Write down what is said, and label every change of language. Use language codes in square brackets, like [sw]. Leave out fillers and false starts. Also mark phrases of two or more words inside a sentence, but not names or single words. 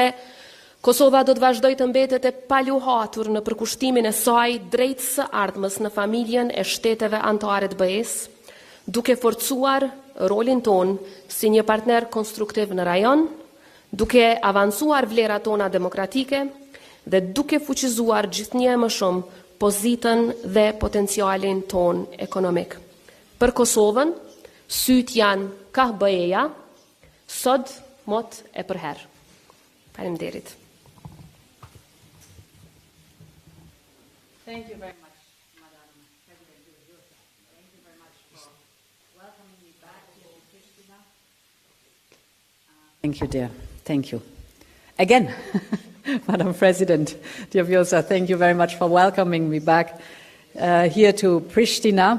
[sq] Kosova do të vazhdojë të mbetet e paluhatur në përkushtimin e saj drejt së ardhmës në familjen e shteteve anëtare të BE-s, duke forcuar rolin ton si një partner konstruktiv në rajon, duke avancuar vlerat tona demokratike dhe duke fuqizuar gjithnjë më shumë pozitën dhe potencialin ton ekonomik. Për Kosovën, syt janë ka BE-ja, sot mot e përherë. Faleminderit. [en] Thank you very much, Madam President. Thank you very much for welcoming me back here in Priština. Thank you, dear. Thank you. Again, Madam President Vjosa, thank you very much for welcoming me back here to Priština.